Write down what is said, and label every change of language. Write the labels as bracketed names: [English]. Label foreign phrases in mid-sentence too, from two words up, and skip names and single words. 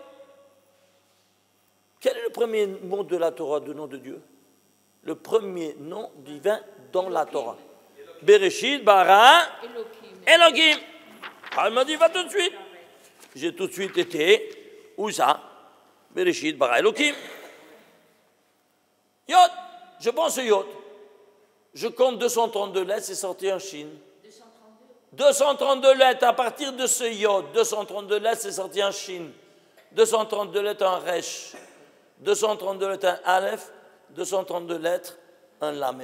[French] Quel est le premier mot de la Torah, du nom de Dieu? Le premier nom divin dans la Torah. [Hebrew] בראשית, ברא, אלוהים. [French] Alors, il m'a dit, va tout de suite. J'ai tout de suite été, où ça? [Hebrew] בראשית, ברא, אלוהים. יוד, [French] je pense au Yod. Je compte 232 lettres, c'est sorti en Chine. 232 lettres, à partir de ce Yod, 232 lettres, c'est sorti en Chine. 232 lettres en Resh, 232 lettres en Aleph, 232 lettres en Lamed.